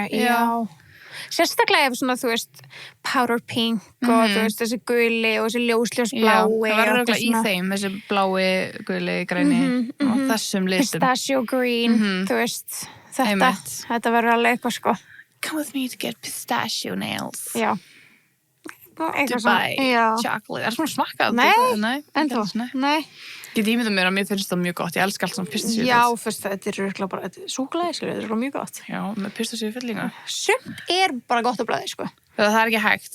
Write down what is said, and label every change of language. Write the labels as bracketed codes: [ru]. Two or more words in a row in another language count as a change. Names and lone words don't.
[is] Já. Sérstaklega ef svona, þú veist, [en] powder pink [is] og þú veist, þessi guli og þessi ljósblái. Það verður örugglega í þeim, þessi blái, guli, græni og þessum litum. [en] Pistachio green, [is] þú veist, þetta verður alveg eitthvað, sko. [en] Come with me to get pistachio nails. [is] Já. [en] Dubai chocolate. [is] Er það svona smakkað? Nei, ennþá. Nei. Ég ímynda mér að mér finnst það mjög gott. Ég elska allt svona pistachio. Já, fyrst þetta er örugglega bara súkkulaði, skilur, þetta er mjög gott. Já, með pistachio fyllinga. Sumt er bara gott á bragði, sko. Það er ekki hægt.